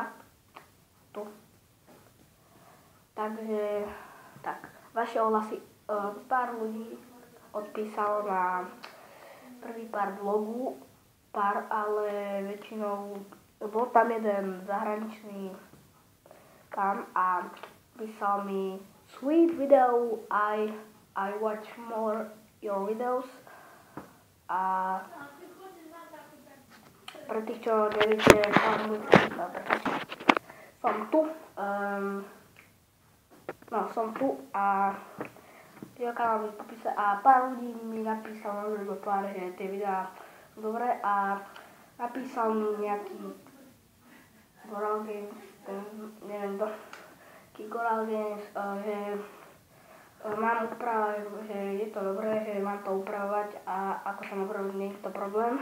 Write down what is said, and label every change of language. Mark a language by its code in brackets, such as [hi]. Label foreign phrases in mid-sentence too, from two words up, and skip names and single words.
[sk] Tu. Takže, tak, vaše ohlasy, pár ľudí odpísalo na prvý part vlogu, ale väčšinou bol tam jeden zahraničný pán a písal mi [en] sweet video, I watch more your videos. [sk] A pre tých, čo neviete, som tu a jeho kanál bude v popise a pár ľudí mi napísalo do tváre, že tie videá sú dobré a napísal mi nejaký Goral Games, neviem to, Goral Games, že mám upravať, že je to dobré, že mám to upravovať a ako sa napraviť, nie je to problém.